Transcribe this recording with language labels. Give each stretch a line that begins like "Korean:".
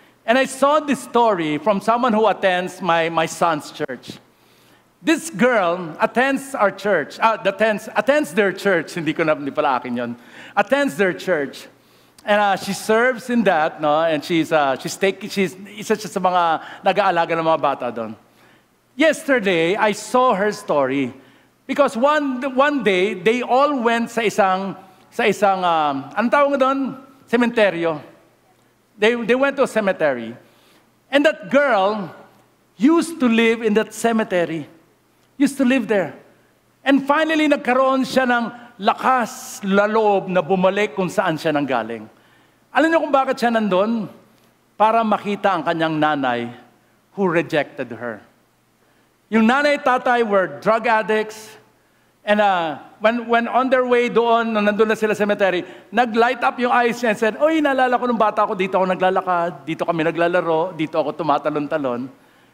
English: And I saw this story from someone who attends my son's church. This girl attends our church, attends their church,
Filipino: hindi pala akin yun.
English: Attends their church. And she serves in that, no? And she's
Filipino: isa siya sa mga nag-aalaga ng mga bata doon.
English: Yesterday, I saw her story. Because one day, they all went
Filipino: sa isang anong tawag doon?
English: Cementerio. They went to a cemetery. And that girl used to live in that cemetery. Used to live there.
Filipino: And finally, nagkaroon siya ng lakas, loob na bumalik kung saan siya nanggaling. Alam niyo kung bakit siya nandun? Para makita ang kanyang nanay
English: who rejected her.
Filipino: Yung nanay at tatay
English: were drug addicts. And when on their way
Filipino: doon, nung nandun na sila sa cemetery, nag-light up yung eyes niya and said, "Oy, naalala ko nung bata ako, dito ako naglalakad, dito kami naglalaro, dito ako tumatalon-talon."